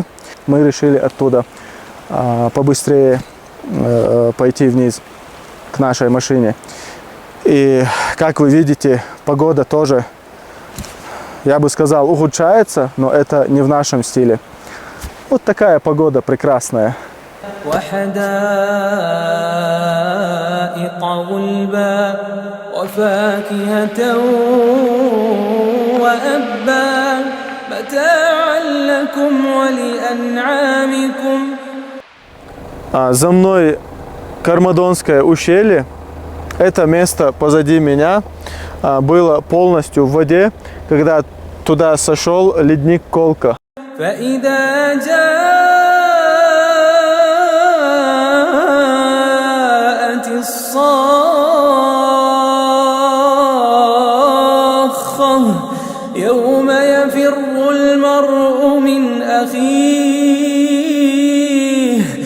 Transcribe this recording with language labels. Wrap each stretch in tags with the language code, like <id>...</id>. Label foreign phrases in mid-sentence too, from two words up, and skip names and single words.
<ru>Мы решили оттуда побыстрее пойти вниз к нашей машине. И, как вы видите, погода тоже, я бы сказал, ухудшается, но это не в нашем стиле. Вот такая погода прекрасная.</ru> <ar>وحدائق غلبا وفاكهة وأبا متاعا لكم ولأنعامكم.</ar> <ru>За мной Кармадонское ущелье. Это место позади меня было полностью в воде, когда туда сошел ледник Колка.</ru> <ar>فإذا جاءت الصاخة يوم يفر المرء من أخيه</ar>